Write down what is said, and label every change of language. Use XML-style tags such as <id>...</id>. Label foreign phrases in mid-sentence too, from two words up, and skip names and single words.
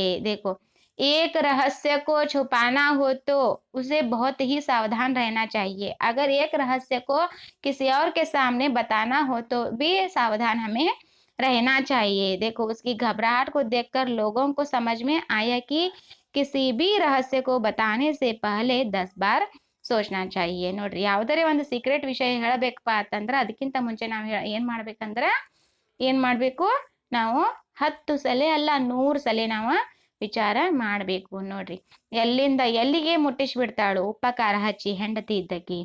<hi>देखो एक रहस्य को छुपाना हो तो उसे बहुत ही सावधान रहना चाहिए. अगर एक रहस्य को किसी और के सामने बताना हो तो भी सावधान हमें रहना चाहिए. देखो उसकी घबराहट को देखकर लोगों को समझ में आया कि किसी भी रहस्य को बताने से पहले 10 बार सोचना चाहिए.</hi> <kn>ನೋಡ್ರಿ ಯಾವುದರೇ ಒಂದು ಸೀಕ್ರೆಟ್ ವಿಷಯ ಹೇಳಬೇಕಪ್ಪ ಅಂತಂದ್ರ ಅದಕ್ಕಿಂತ ಮುಂಚೆ ನಾವು ಏನ್ ಮಾಡ್ಬೇಕು, ನಾವು 10 ಸಲ ಅಲ್ಲ 100 ಸಲ ನಾವು ವಿಚಾರ ಮಾಡ್ಬೇಕು. ನೋಡ್ರಿ ಎಲ್ಲಿಂದ ಎಲ್ಲಿಗೆ ಮುಟ್ಟಿಸ್ಬಿಡ್ತಾಳು ಉಪಕಾರ ಹಚ್ಚಿ ಹೆಂಡತಿ ಇದ್ದಕ್ಕಿ.</kn>